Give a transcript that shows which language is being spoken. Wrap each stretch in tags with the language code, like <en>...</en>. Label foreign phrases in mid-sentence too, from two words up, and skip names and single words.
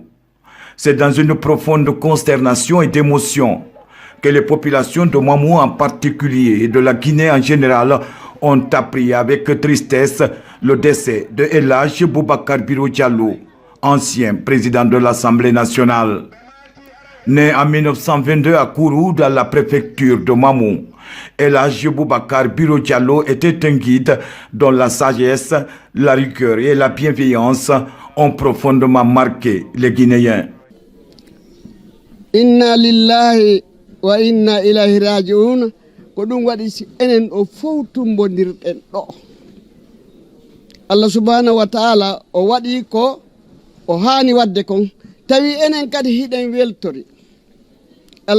<fr>C'est dans une profonde consternation et d'émotion que les populations de Mamou en particulier et de la Guinée en général ont appris avec tristesse le décès de El Hadji Boubacar Biro Diallo, ancien président de l'Assemblée nationale. Né en 1922 à Kourou, dans la préfecture de Mamou, El Hadji Boubacar Biro Diallo était un guide dont la sagesse, la rigueur et la bienveillance ont profondément marqué les Guinéens.</fr> <ar>إنا لله وإنا إليه راجعون</ar> <ff>ko ɗum waɗi si enen o fof tumbondirɗen ɗo.</ff> <ar>الله سبحانه وتعالى</ar> <ff>o waɗi ko o haani wadde kon tawi enen kadi hiɗen weltori El</ff>